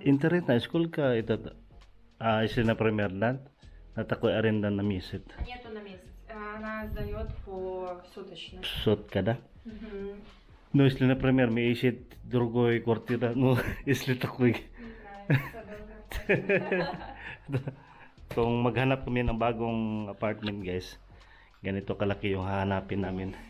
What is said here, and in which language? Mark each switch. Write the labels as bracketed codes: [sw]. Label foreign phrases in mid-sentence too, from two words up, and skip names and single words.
[ru] интересно, сколько этот, если, например, да, на такой аренда на месяц? Нету на месяц. Она сдает по суточно. Сотка, да? Мгм. Ну, если, например, мы ищем другой квартира, ну, если такой, Не знаю, [tl] kung maghanap kami ng bagong apartment, guys, ganito kalaki yung hahanapin namin.